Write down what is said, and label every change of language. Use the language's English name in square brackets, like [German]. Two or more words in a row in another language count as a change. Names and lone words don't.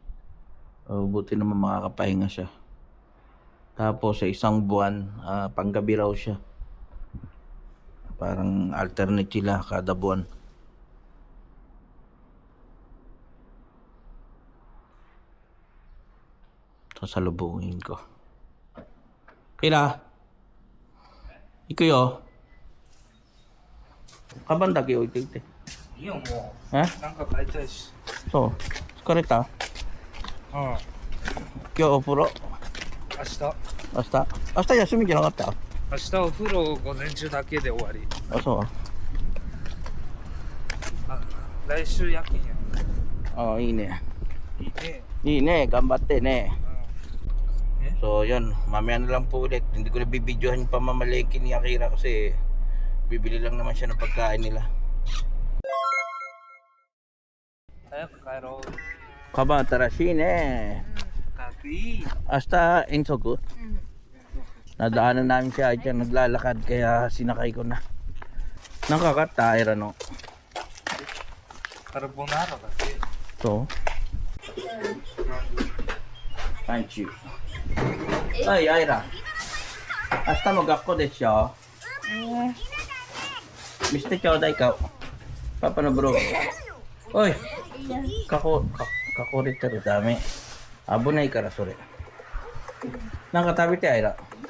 [Filipino] Buti naman makakapahinga siya. Tapos sa isang buwan, panggabi raw siya. Parang alternate sila kada buwan. Sasalubungin ko. [Japanese] Kira? 行くよ。カバンだけ置いていて。いいよ、もう。え？なんか買いたいし。そう。疲れた？うん。今日お風呂？明日。明日休みじゃなかった？明日お風呂午前中だけで終わり。あ、そう。来週夜勤や。いいね。いいね。いいね。頑張ってね。え？ [Filipino] So, yun. Mamaya na lang po ulit. Hindi ko na bibidyohan yung pamamalengke ni Akira kasi bibili lang naman siya ng pagkain nila. [Japanese] 早く帰ろう。カバン新しいね。かっこいい。明日遠足？ [Filipino] Nadaanan namin siya dyan, naglalakad kaya sinakay ko na. Nakakata, Aira no? [Japanese] カルボナーラだけ。 [English] So? Thank you. [Filipino] Ay, Aira. [Japanese] 明日も学校でしょ？見せてちょうだいか。パパのブログ。おい。囲れてるダメ。危ないからそれ。なんか食べて、Aira。